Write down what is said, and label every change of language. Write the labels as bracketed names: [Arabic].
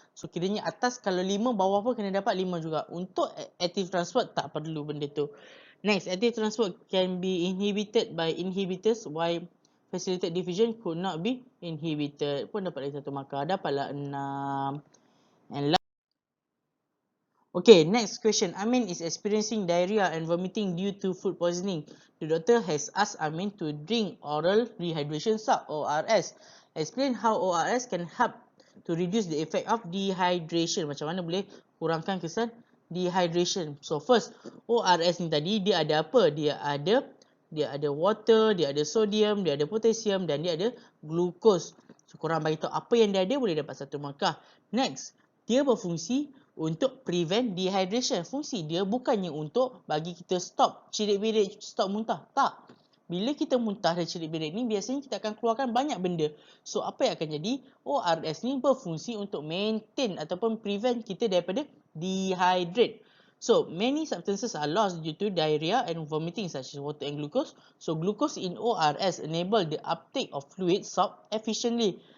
[Malay] So kiranya atas kalau 5, bawah pun kena dapat 5 juga. Untuk active transport tak perlu benda tu. [English] Next, active transport can be inhibited by inhibitors while facilitated diffusion could not be inhibited. [Malay] Pun dapat lagi 1 markah. Dapatlah 6. [English] And okay, next question. Amin is experiencing diarrhea and vomiting due to food poisoning. The doctor has asked Amin to drink oral rehydration salt (ORS). Explain how ORS can help to reduce the effect of dehydration. [Malay] Macam mana boleh kurangkan kesan dehydration. So first, ORS ni tadi dia ada apa? Dia ada water, dia ada sodium, dia ada potassium dan dia ada glucose. So korang bagi tahu apa yang dia ada boleh dapat 1 markah. Next, dia berfungsi untuk [English] prevent dehydration. [Malay] Fungsi dia bukannya untuk bagi kita stop cirit-birit, stop muntah. Tak. Bila kita muntah dan cirit-birit ni, biasanya kita akan keluarkan banyak benda. So, apa yang akan jadi? ORS ni berfungsi untuk maintain ataupun prevent kita daripada dehydrate. [English] So, many substances are lost due to diarrhea and vomiting such as water and glucose. So, glucose in ORS enable the uptake of fluid salt efficiently.